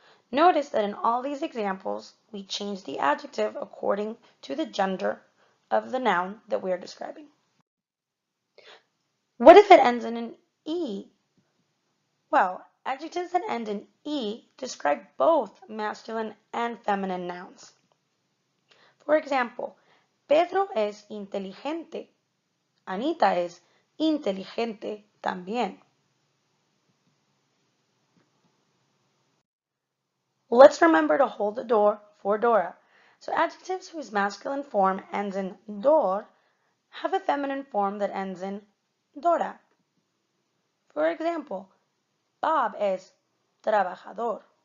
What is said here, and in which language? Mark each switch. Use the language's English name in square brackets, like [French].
[English] Notice that in all these examples, we change the adjective according to the gender of the noun that we are describing. What if it ends in an E? Well, adjectives that end in E describe both masculine and feminine nouns. [Spanish] For example, Pedro es inteligente. Anita es inteligente también. [English] Let's remember to hold the door for Dora. So adjectives whose masculine form ends in dor have a feminine form that ends in Dora. [Spanish] For example, Bob es trabajador.